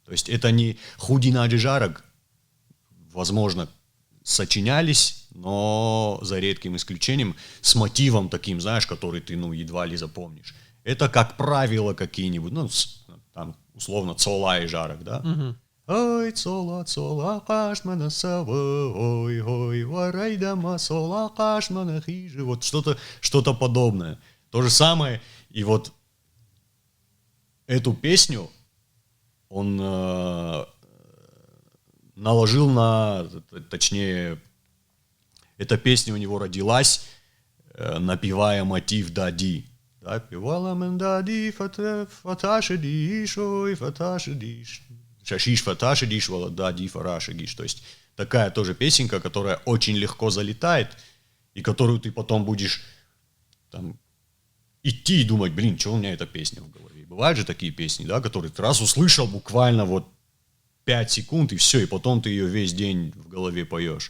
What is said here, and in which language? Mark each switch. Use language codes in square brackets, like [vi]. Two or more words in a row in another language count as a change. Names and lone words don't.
[ru] То есть это не Худи Наджи Жарок, возможно, сочинялись, но за редким исключением, с мотивом таким, знаешь, который ты, едва ли запомнишь. Это, как правило, какие-нибудь, там, условно, Цола и Жарок, да? Ой, Цола, Цола, Кашмана, Сава, ой, ой, Варайдама, Цола, Кашмана, Хижи, вот что-то подобное. То же самое, и вот эту песню он наложил точнее, эта песня у него родилась, напевая мотив Дади. Да, певала мен Дади, фаташидиш, ой, фаташидиш, шашиш фаташидиш, вала Дади, фарашидиш. То есть такая тоже песенка, которая очень легко залетает, и которую ты потом будешь там идти и думать, что у меня эта песня в голове. Бывают же такие песни, да, которые ты раз услышал буквально 5 секунд, и все, и потом ты ее весь день в голове поешь.